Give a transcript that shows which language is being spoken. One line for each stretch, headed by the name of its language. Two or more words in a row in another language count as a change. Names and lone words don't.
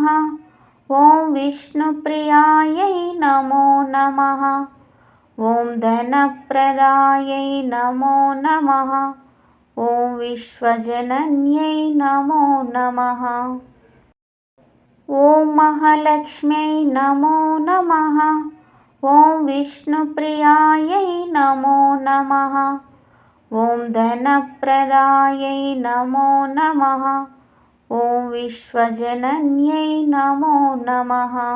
Sanskrit: ॐ विष्णुप्रियायै नमो नमः। ॐ धनप्रदायै नमो नमः। ॐ विश्वजनन्यै नमो नमः। ఓం మహాలక్ష్మ్యై నమో నమః. ఓం విష్ణుప్రియాయై నమో నమః. ఓం ధనప్రదాయై నమో నమః. ఓం విశ్వజనన్యై నమో నమః.